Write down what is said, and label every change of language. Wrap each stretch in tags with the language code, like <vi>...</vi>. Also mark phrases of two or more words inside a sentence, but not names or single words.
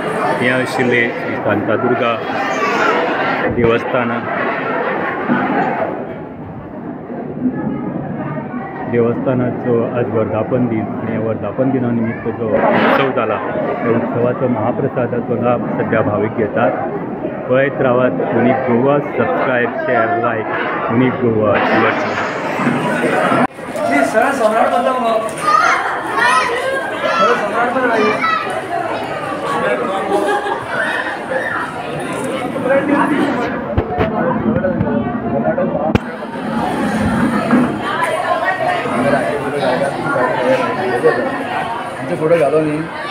<kok>हें आशिल्लें श्री शांतादुर्गा देवस्थानाचो आज वर्धापन दिन आणि या वर्धापन दिना निमित्त जो उत्सव जाला त्या उत्सवाचो महाप्रसादाचो लाभ सध्या भाविक घेतात. पळयत रावात. युनिक गोवा.</kok> <en>subscribe, share, like.</en> <kok>युनिक गोवा. सरळ सम्राट बदल मग सम्राट बदल आमचे फोटो घालो न्ही</kok>